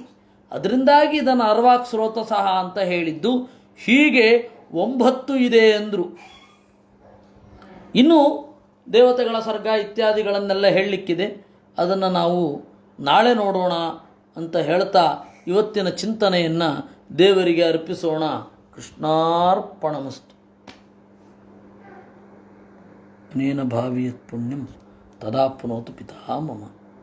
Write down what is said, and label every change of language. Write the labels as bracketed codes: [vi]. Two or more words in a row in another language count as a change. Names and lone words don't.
[kn] ಅದರಿಂದಾಗಿ ಇದನ್ನು ಅರ್ವಾಕ್ ಸ್ರೋತ ಸಹ ಅಂತ ಹೇಳಿದ್ದು. ಹೀಗೆ 9 ಇದೆ ಅಂದರು. ಇನ್ನು ದೇವತೆಗಳ ಸರ್ಗ ಇತ್ಯಾದಿಗಳನ್ನೆಲ್ಲ ಹೇಳಲಿಕ್ಕಿದೆ. ಅದನ್ನು ನಾವು ನಾಳೆ ನೋಡೋಣ ಅಂತ ಹೇಳ್ತಾ ಇವತ್ತಿನ ಚಿಂತನೆಯನ್ನು ದೇವರಿಗೆ ಅರ್ಪಿಸೋಣ. [sa] ಕೃಷ್ಣಾರ್ಪಣಮಸ್ತು. ಅನೇನ ಭಾವಿಯತ್ ಪುಣ್ಯಂ ತದಾ ಪುನೋತು ಪಿತಾ ಮಮ.